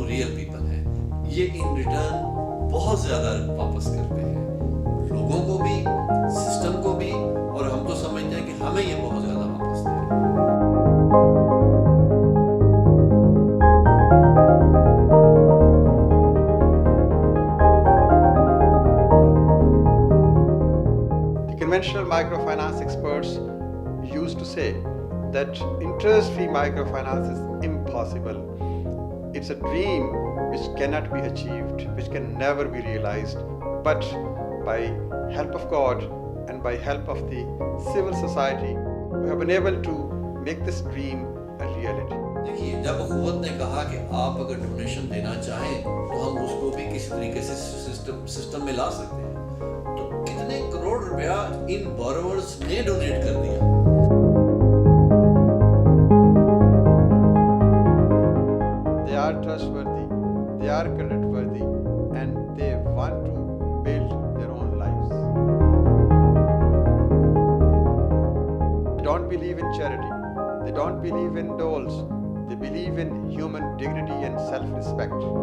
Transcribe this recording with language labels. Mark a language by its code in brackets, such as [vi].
[hi] ये [en] in return [hi] बहुत ज़्यादा वापस करते हैं लोगों को भी सिस्टम को भी और हम तो समझते हैं कि हमें ये बहुत ज़्यादा वापस [en] The conventional microfinance experts used to say that interest-free microfinance is impossible. It's a dream which cannot be achieved, which can never be realized. But by help of God and by help of the civil society, we have been able to make this dream a reality. [hi] देखिए जब अखुवत ने कहा कि आप अगर donation देना चाहें तो हम उसको भी किसी तरीके से सिस्टम में ला सकते हैं तो कितने करोड़ रुपया इन बोरोवर्स ने डोनेट कर दिया। [en] They are trustworthy, they are credit-worthy, and they want to build their own lives. They don't believe in charity, they don't believe in doles, they believe in human dignity and self-respect.